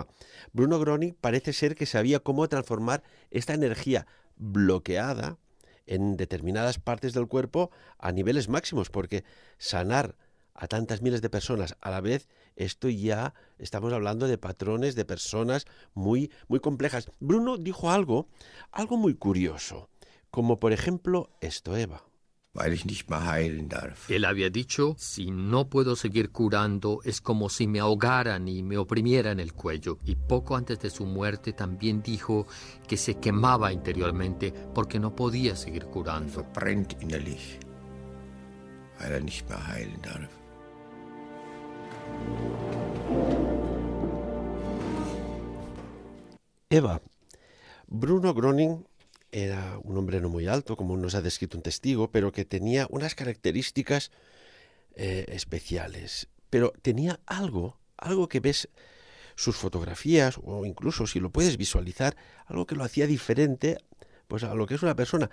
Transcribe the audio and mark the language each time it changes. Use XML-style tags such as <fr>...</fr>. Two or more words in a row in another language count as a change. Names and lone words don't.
<es>Bruno Gröning parece ser que sabía cómo transformar esta energía bloqueada en determinadas partes del cuerpo a niveles máximos, porque sanar a tantas miles de personas a la vez, esto ya estamos hablando de patrones de personas muy, muy complejas. Bruno dijo algo muy curioso, como por ejemplo esto, Eva.</es> <de>Weil ich nicht mehr heilen darf.</de> <es>Él había dicho, si no puedo seguir curando, es como si me ahogaran y me oprimieran el cuello. Y poco antes de su muerte también dijo que se quemaba interiormente porque no podía seguir curando.</es> <de>Verbrennt innerlich, weil nicht mehr heilen darf.</de> <es>Eva, Bruno Gröning era un hombre no muy alto, como nos ha descrito un testigo, pero que tenía unas características especiales. Pero tenía algo que ves sus fotografías, o incluso si lo puedes visualizar, algo que lo hacía diferente pues a lo que es una persona.</es>